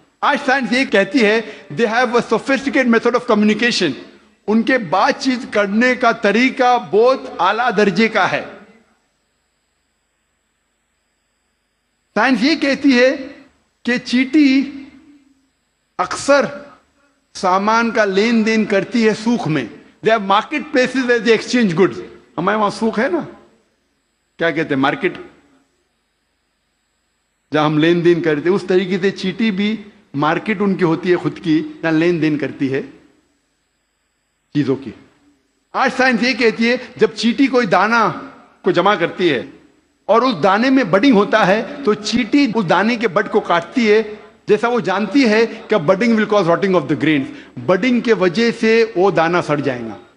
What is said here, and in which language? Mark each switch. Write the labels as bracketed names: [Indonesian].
[Urdu] آج سائنس یہ کہتی ہے [English] they have a sophisticated method of communication, [Urdu] ان کے بات چیت کرنے کا طریقہ بہت اعلیٰ درجے کا ہے. سائنس یہ کہتی ہے کہ چیٹی اکثر سامان کا لین دین کرتی ہے سوکھ میں، [English] They have marketplaces where they exchange goods. [Urdu] ہمارے وہاں سوق ہے نا, کیا کہتے ہیں, مارکیٹ, جہاں ہم لین دین کرتے ہیں. اس طریقے سے چیٹی بھی مارکیٹ ان کی ہوتی ہے خود کی, جہاں لین دین کرتی ہے چیزوں کی. آج سائنس یہ کہتی ہے جب چیٹی کوئی دانہ کو جمع کرتی ہے اور اس دانے میں بڈنگ ہوتا ہے تو چیٹی اس دانے کے بڈ کو کاٹتی ہے, جیسا وہ جانتی ہے کہ [English] budding will cause rotting of the grains, [Urdu] bidding کے وجہ سے وہ دانہ سڑ جائے گا.